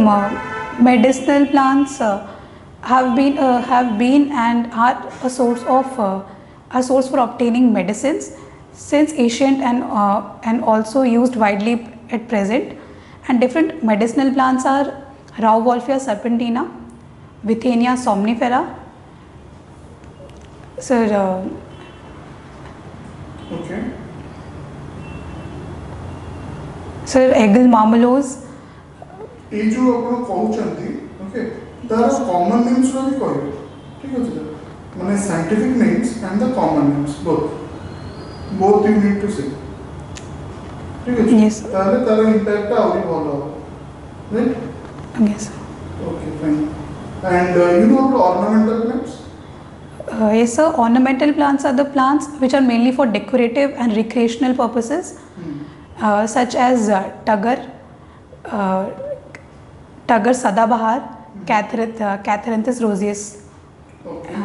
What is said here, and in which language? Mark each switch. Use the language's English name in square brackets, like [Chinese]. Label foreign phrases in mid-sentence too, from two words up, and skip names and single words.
[English] So, Medicinal plants have been and are a source for obtaining medicines since ancient and also used widely at present. And different medicinal plants are Rauwolfia serpentina, Withenia somnifera. So Okay. Sir, Eggle marmalose. [Hindi] ये जो [Odia] ଆପଣ କହୁଛନ୍ତି ଓକେ ତାର [English] common names [Odia] ର ବି କହିବେ ଠିକ୍ ଅଛି ତ ମାନେ [English] scientific names and the common names both you need to say [Odia] ଠିକ୍ ଅଛି [English] Yes, sir. [Odia] ତାହେଲେ ତାର ଇମ୍ପାକ୍ଟ ଆହୁରି ଭଲ ହବ ରାଇଟ୍ [English] Yes. okay fine and you know about ornamental plants Yes, sir. Ornamental plants are the plants which are mainly for decorative and recreational purposes, such as uh, Tugger Sadabahar, Catharanthus roseus, ओके